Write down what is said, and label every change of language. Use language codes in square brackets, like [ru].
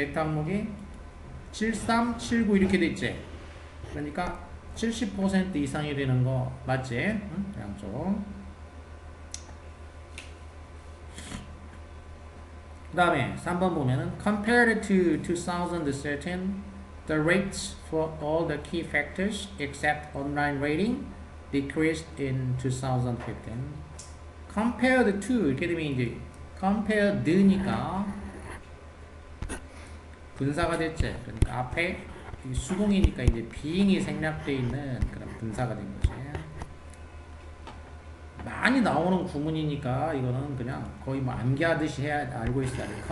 [ko] 액터 항목이 73, 79 이렇게 돼 있지. 그러니까 70% 이상이 되는 거 맞지? 양쪽. 그 다음에 3번 보면은 [en] compared to 2013 The rates for all the key factors except online rating decreased in 2015. Compared to [ko] 이렇게 되면 이제 compared니까 분사가 됐지. 그러니까 앞에 수동이니까 이제 being이 생략되어 있는 그런 분사가 된 거지. 많이 나오는 구문이니까 이거는 그냥 거의 뭐 암기하듯이 해야 알고 있어야 돼.